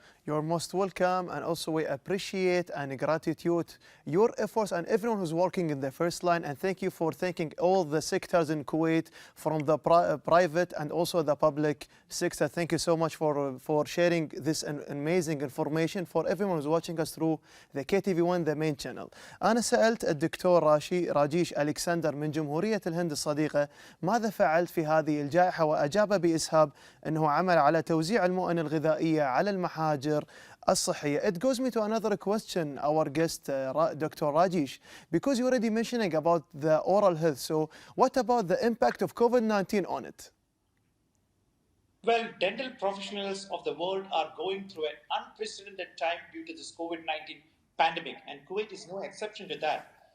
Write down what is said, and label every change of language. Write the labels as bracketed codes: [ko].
[en] You're most welcome, and also we appreciate and gratitude your efforts and everyone who's working in the first line, and thank you for thanking all the sectors in Kuwait, from the private and also the public sector. Thank you so much for sharing this amazing information for everyone who's watching us through the KTV1 the main channel. [ar] أنا سألت الدكتور راجيش الكسندر من جمهورية الهند الصديقة ماذا فعلت في هذه الجائحة، وأجاب بإسهاب أنه عمل على توزيع المؤن الغذائية على المحاجر الصحية. [en] It goes me to another question, our guest, Dr. Rajesh, because you're already mentioning about the oral health. So what about the impact of COVID-19 on it? Well, dental professionals of the world are going through an unprecedented time due to this COVID-19 pandemic, and Kuwait is no exception to that.